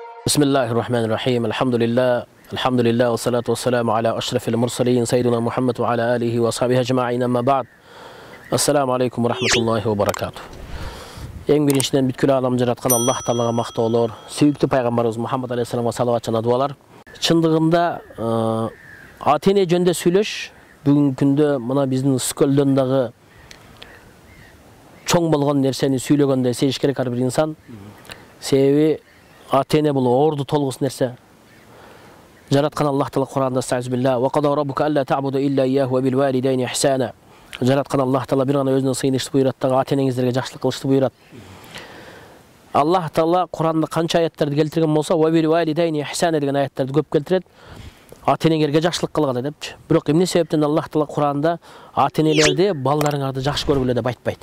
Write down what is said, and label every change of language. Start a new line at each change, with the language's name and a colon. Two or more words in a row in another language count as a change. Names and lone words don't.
Arabic: بسم الله الرحمن الرحيم. الحمد لله والصلاة والسلام على أشرف المرسلين سيدنا محمد وعلى آله وصحبه أجمعين، أما بعد. السلام عليكم ورحمة الله وبركاته.
Kyrgyz: Eң биринчиден бүткүл аламды жараткан Аллах Таалага мактоолор, сүйүктүү пайгамбарыбыз Мухаммад алейхиссаламга салават жана дуалар. Чындыгында ата-эне жөнүндө сүйлөш бүгүнкү күндө мына биздин Скөлдөн дагы чоң болгон нерсени сүйлөгөндө сезиш керек ар бир инсан. Себеби ата-эне бул орду толгус нерсе.
Arabic: Жараткан Аллах Таала Кур'анда أستعيذ بالله وقضى ربك ألا تعبدوا إلا إياه وبالوالدين إحسانا.
Kyrgyz: Жараткан Аллах Таала бир гана өзүнө сыйынышты буйрат дагы ата-энеңиздерге жакшылык кылышты буйрат. Аллах Таала Кур'анда канча аяттарды келтирген болсо,
Arabic: وبالوالدين إحسانا
Kyrgyz: деген аяттарды көп келтирет. Ата-энеңерге жакшылык кылгыла депчи. Бирок эмне себептен Аллах Таала Кур'анда ата-энелерди балдарыңарды жакшы көргүлө деп айтпайт.